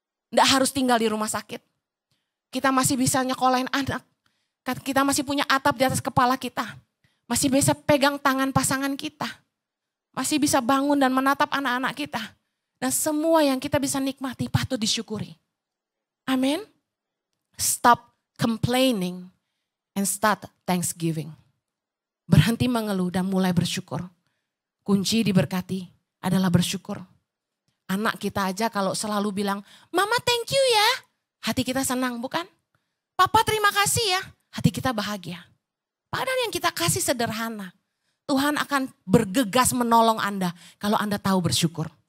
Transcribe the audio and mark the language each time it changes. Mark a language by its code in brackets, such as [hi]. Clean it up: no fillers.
[id] Tidak harus tinggal di rumah sakit. Kita masih bisa nyekolahin anak. Kita masih punya atap di atas kepala kita. Masih bisa pegang tangan pasangan kita. Masih bisa bangun dan menatap anak-anak kita. Dan semua yang kita bisa nikmati patut disyukuri. Amin. [en] Stop complaining and start thanksgiving. [id] Berhenti mengeluh dan mulai bersyukur. Kunci diberkati adalah bersyukur. Anak kita aja kalau selalu bilang, Mama [en] thank you [id] ya. Hati kita senang bukan? Papa terima kasih ya. Hati kita bahagia. Padahal yang kita kasih sederhana. Tuhan akan bergegas menolong Anda kalau Anda tahu bersyukur.